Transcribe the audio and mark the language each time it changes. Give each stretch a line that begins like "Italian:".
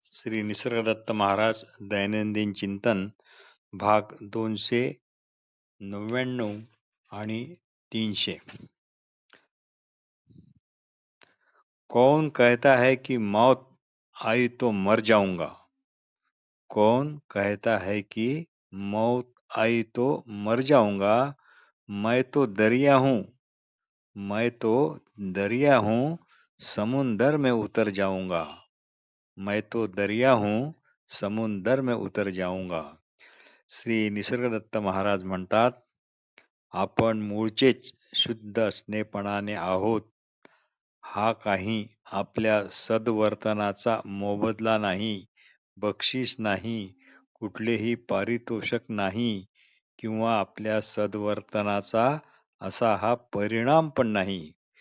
Marathi: श्री निसर्गदत्त महाराज दैनंदिन चिंतन भाग 299 आणि 300.
Hindi: कौन कहता है कि मौत आई तो मर जाऊंगा? कौन कहता है कि मौत आई तो मर जाऊंगा? मैं तो दरिया हूँ, मैं तो दरिया हूँ, समुंदर में उतर जाऊंगा. मैं तो दरिया हूँ, समुंदर में उतर जाऊंगा.
Marathi: श्री निसर्गदत्त महाराज म्हणतात, आपण मूळचेच शुद्ध असणेपणाने आहोत. हा काही आपल्या सद्वर्तनाचा मोबदला नाही, बक्षीस नाही, कुठलेही पारितोषक नाही किंवा आपल्या सद्वर्तनाचा असा हा परिणाम पण नाही.